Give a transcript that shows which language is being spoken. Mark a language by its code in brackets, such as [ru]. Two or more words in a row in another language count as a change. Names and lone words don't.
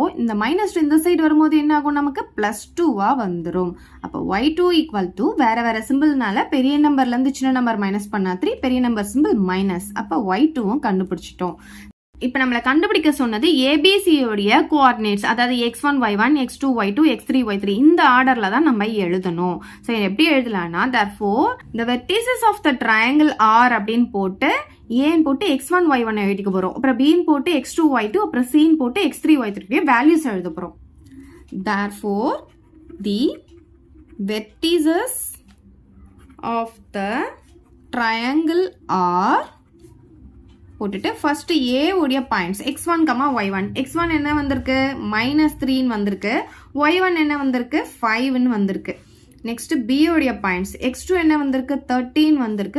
[ta] இந்த -2 இந்த சைடு வரும்போது என்ன ஆகும், நமக்கு +2வா வந்துடும். அப்போ y2 [en] equal to [ta] வேற சிம்பிள்னால பெரிய நம்பர்லேருந்து சின்ன [en] number minus [ta] பண்ணா 3, பெரிய நம்பர் சிம்பிள் மைனஸ். அப்போ y2வும் கண்டுபிடிச்சிட்டோம். இப்போ நம்மளை கண்டுபிடிக்க சொன்னது ஏபிசியோடைய கோஆர்டினேட்ஸ், அதாவது x1 y1 x2 y2 x3 y3 இந்த ஆர்டரில் தான் நம்ம எழுதணும். ஸோ எப்படி எழுதலாம்னா, [en] therefore the vertices of the triangle R [ta] அப்படின்னு போட்டு ஏன்னு போட்டு x1 y1 எழுதிக்க போகிறோம். அப்புறம் பின்னு போட்டு x2 y2, அப்புறம் சின்னு போட்டு x3 y3 வேல்யூஸ் எழுத போகிறோம். [en] therefore the vertices of the triangle R [ta] போட்டுட்டு ஃபர்ஸ்ட் ஏ உடைய பாயிண்ட்ஸ் x1, y1. x1 என்ன வந்திருக்கு, -3ன்னு வந்திருக்கு. y1 என்ன வந்திருக்கு, 5ன்னு வந்திருக்கு. நெக்ஸ்ட் பி உடைய பாயிண்ட்ஸ் x2 என்ன வந்திருக்கு, 13 வந்திருக்கு.